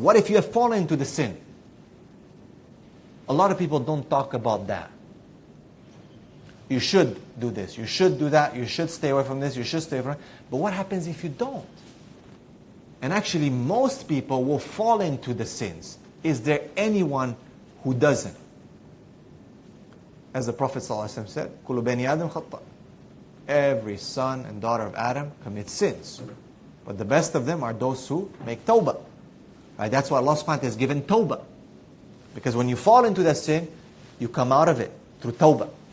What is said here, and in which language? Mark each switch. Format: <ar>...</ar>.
<en>What if you have fallen into the sin? A lot of people don't talk about that. You should do this, you should do that, you should stay away from this, you should stay away from that. But what happens if you don't? And actually, most people will fall into the sins. Is there anyone who doesn't? As the Prophet ﷺ said,</en> <ar>كُلُّ بَنِي آدَمْ خَطَّأ.</ar> <en>Every son and daughter of Adam commits sins. But the best of them are those who make tawbah. Right? That's why Allah subhanahu wa ta'ala has given tawbah. Because when you fall into that sin, you come out of it through tawbah.</en>